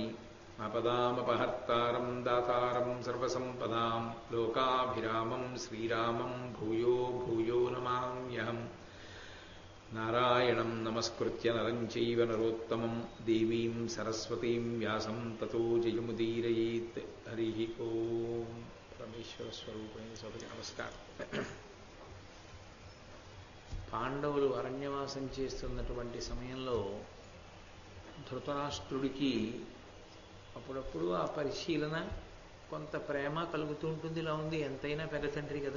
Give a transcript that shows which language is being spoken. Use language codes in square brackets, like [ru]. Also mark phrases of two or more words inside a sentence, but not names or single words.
[sa] आपदामपहर्तारं दातारं सर्वसम्पदां लोकाभिरामं श्रीरामं भूयो भूयो नमाम्यहम्। नारायणं नमस्कृत्य नरं चैव नरोत्तमं देवीं सरस्वतीं व्यासं ततो जयमुदीरयेत्। हरिः ओं। [te] परमेश्वर स्वरूपమైన సభకి నమస్కారం. పాండవులు అరణ్యవాసం చేస్తున్నటువంటి సమయంలో ధృతరాష్ట్రుడికి అప్పుడప్పుడు ఆ పరిశీలన కొంత ప్రేమ కలుగుతూ ఉంటుంది. ఇలా ఉంది, ఎంతైనా పెద్ద తండ్రి కదూ.